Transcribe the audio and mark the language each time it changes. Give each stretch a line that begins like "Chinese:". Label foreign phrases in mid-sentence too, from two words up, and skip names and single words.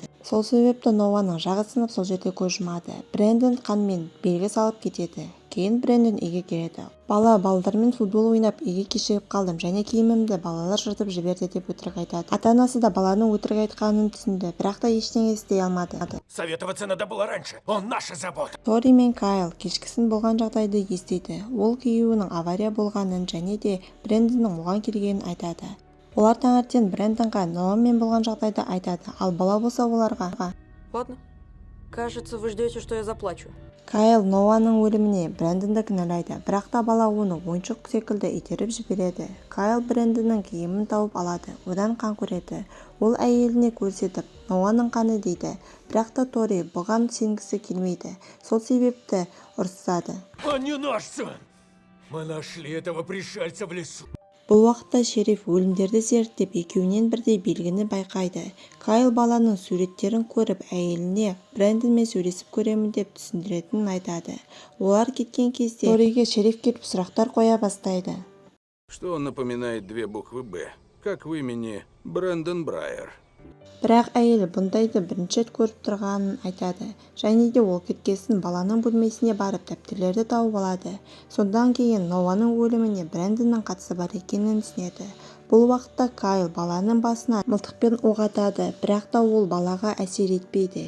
Kazakh: Сол себепті Ноаның жағы сынып сол жерде көз жұмады. Брэндон қанмен белгі салып кетеді. Кейін Брэндон үйге келеді. Балдармен футбол ойнап үйге кешігіп қалдым және киімімді балалар жыртып жіберді деп өтірік айтады. Ата-анасы да баланың өтірік айтқанын түсінді, бірақ та ештеңе істей алмады.
Russian: Советоваться надо было раньше. Он наша забота.
Kazakh: Тори мен Кайл кешкісін болған жағдайды естиді. Ол күйеуінің авария болғанын және де Брэндонның оған келгенін айтады. Олар таңертең Брэндонға Ноамен болған жағдайды айтады, ал бала болса оларға.
Russian: Ладно. Кажется, вы ждете, что я заплачу.
Kazakh: Кайл Ноаның өліміне Брэндонды кінәлайды, бірақ та бала оны ойыншық секілді итеріп жібереді. Кайл Брэндонның киімін тауып алады, одан қан көреді. Ол әйеліне көрсетіп, Ноаның қаны дейді, бірақ та Тори бұған сенгісі келмейді. Сол себепті ұрсады.
Russian: Он не наш сын. Мы нашли этого пришельца в лесу.
Kazakh: Бұл уақытта шериф өлімдерді зерттеп екеуінен бірдей белгіні байқайды. Кайл баланың суреттерін көріп әйеліне Брэндонмен сөйлесіп көремін деп түсіндіретінін айтады. Олар кеткен кезде Ториге шериф келіп сұрақтар қоя бастайды.
Russian: Что напоминает две буквы «Б», как в имени Брэндон Брайер.
Kazakh: Бірақ әйел бұндайды бірінші рет көріп тұрғанын айтады. Және де ол кеткесін баланың бөлмесіне барып дәптерлерді тауып алады. Содан кейін Ноаның өліміне Брэндонның қатысы бар екенін түсінеді. Бұл уақытта Кайл баланың басына мылтықпен оқ атады, бірақ та ол балаға әсер етпейді.